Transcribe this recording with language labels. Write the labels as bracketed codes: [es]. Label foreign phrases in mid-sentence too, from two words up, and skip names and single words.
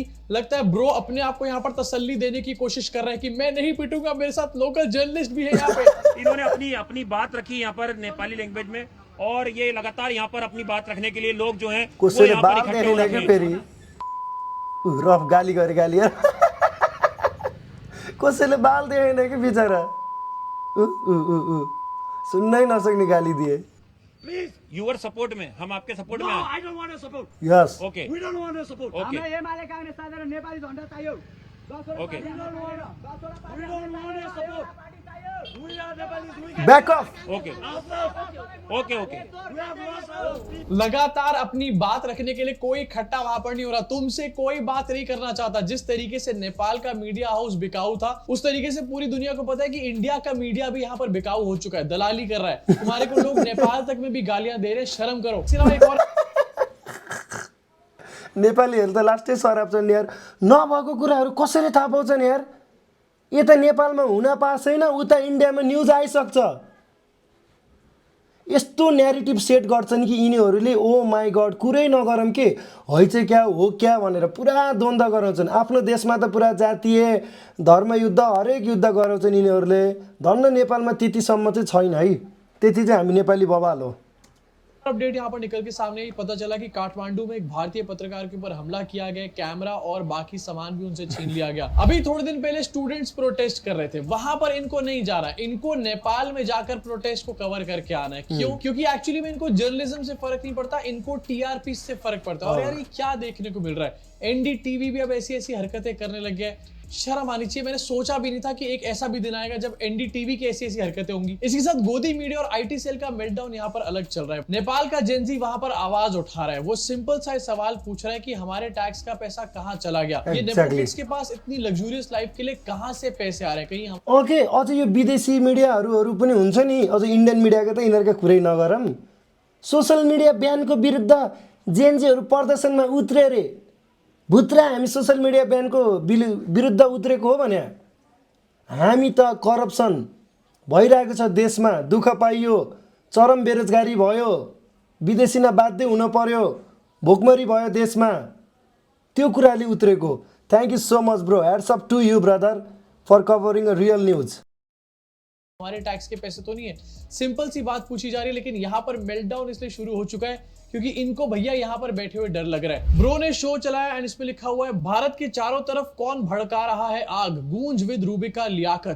[hi] लगता है ब्रो अपने आप को यहाँ पर तसल्ली देने की कोशिश कर रहे हैं कि मैं नहीं पिटूंगा, मेरे साथ [en] local journalist [hi] भी है यहाँ पे। इन्होंने अपनी बात रखी यहाँ पर [en] Nepali language [hi] में, और ये लगातार यहाँ पर अपनी बात रखने के लिए लोग जो है [ne] रफ गाली गरे गाली कसैले बाल देखेन कि बिचरा सुन्नै नसक्ने गाली दिए। [en] please your support [hi] में, हम आपके सपोर्ट में हैं। [en] I don't want to support. यस ओके We don't want to support. ओके [ne] हामीलाई एमाले कांग्रेस साधारण नेपाली झण्डा चाहियो। [en] ओके We don't want to support. Back off. okay okay okay [hi] लगातार अपनी बात रखने के लिए कोई इकट्ठा वहां पर नहीं हो रहा। तुमसे कोई बात नहीं करना चाहता। जिस तरीके से नेपाल का [en] media house [hi] बिकाऊ था, उस तरीके से पूरी दुनिया को पता है कि इंडिया का मीडिया भी यहाँ पर बिकाऊ हो चुका है, दलाली कर रहा है। तुम्हारे को लोग नेपाल तक में भी गालियां दे रहे हैं, शर्म करो। सिर्फ एक और [ne] नेपालीहरू त लास्टै सराप छन् यार। नभएको कुराहरू कसरी थाहा पाउँछन् यार? यता नेपालमा हुन पाएको छैन, उता इन्डियामा न्युज आइसक्छ। यस्तो न्यारेटिभ सेट गर्छन् कि यिनीहरूले [en] Oh my God [ne] कुरै नगरौँ के है चाहिँ [hi] क्या हो क्या [ne] भनेर पुरा द्वन्द्व गराउँछन्। आफ्नो देशमा त पुरा जातीय धर्मयुद्ध हरेक युद्ध गराउँछन् यिनीहरूले। धन्न नेपालमा त्यतिसम्म चाहिँ छैन है। त्यति चाहिँ हामी नेपाली बवाल हो। [hi] अपडेट यहाँ पर निकल के सामने ही पता चला कि काठमांडू में एक भारतीय पत्रकार के ऊपर हमला किया गया, कैमरा और बाकी सामान भी उनसे छीन लिया गया। अभी थोड़े दिन पहले [en] students protest [hi] कर रहे थे, वहां पर इनको नहीं जा रहा, इनको नेपाल में जाकर प्रोटेस्ट को कवर करके आना है। क्यों? क्योंकि एक्चुअली में इनको जर्नलिज्म से फर्क नहीं पड़ता, इनको टीआरपी से फर्क पड़ता है। और यार ये क्या देखने को मिल रहा है? एनडीटीवी भी अब ऐसी ऐसी हरकतें करने लग गया है। शर्म आनी चाहिए। मैंने सोचा भी नहीं था कि एक ऐसा भी दिन आएगा जब एनडीटीवी की ऐसी ऐसी हरकतें होंगी। इसके साथ गोदी मीडिया और [en] IT cell [hi] का मेल्टडाउन यहाँ पर अलग चल रहा है। नेपाल का जेनजी वहां पर आवाज उठा रहा है। वो सिंपल सा सवाल पूछ रहा है कि हमारे टैक्स का पैसा कहाँ चला गया? ये नेपोटिक्स के पास इतनी [en] luxurious life [hi] के लिए कहाँ से पैसे आ रहे हैं? कहीं हम ओके, [ne] अझ यो विदेशी मिडियाहरू पनि हुन्छ नि, अझ इन्डियन मिडियाको त यिनीहरूका कुरै नगरौँ। [en] social media ban [ne] विरुद्ध जेएनजीहरू प्रदर्शनमा उत्रे रे। भुत्रा हामी [en] social media ban [ne] विरुद्ध उत्रेको हो भने हामी त करप्सन भइरहेको छ देशमा, दुःख पाइयो, चरम बेरोजगारी भयो, विदेशीमा बाध्य हुन पर्यो, भोकमरी भयो देशमा, त्यो कुराले उत्रेको। [en] Thank you so much bro, hats off to you brother for covering a real news. [hi] हमारे टैक्स के पैसे तो नहीं है। सिंपल सी बात पूछी जा रही है, लेकिन यहाँ पर मेल्टडाउन इसलिए शुरू हो चुका है क्योंकि इनको भैया यहाँ पर बैठे हुए डर लग रहा है। ब्रो ने शो चलाया एंड इसमें लिखा हुआ है भारत के चारों तरफ कौन भड़का रहा है आग, गूंज विद रूबिका लियाकत।